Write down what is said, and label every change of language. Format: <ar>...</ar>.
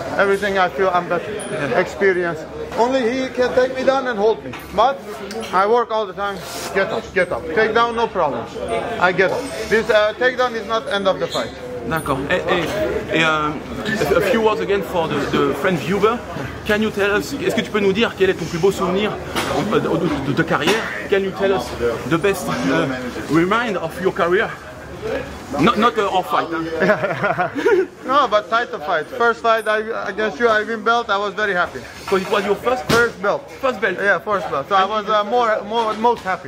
<en>Everything I feel I'm better, experience. Only he can take me down and hold me. But I work all the time. Get up. Take down, no problem. I get up. This takedown is not end of the fight.</en> <fr>D'accord.</fr> <en>A few words again for the French viewer. Can you tell us,</en> <fr>est-ce que tu peux nous dire quel est ton plus beau souvenir de ta carrière?</fr> <en>Can you tell us the best reminder of your career? Not off fight. Huh? No, but title fight. First fight against you, I win belt. I was very happy. So it was your first belt. First belt. Yeah, first belt. So I was most happy.</en>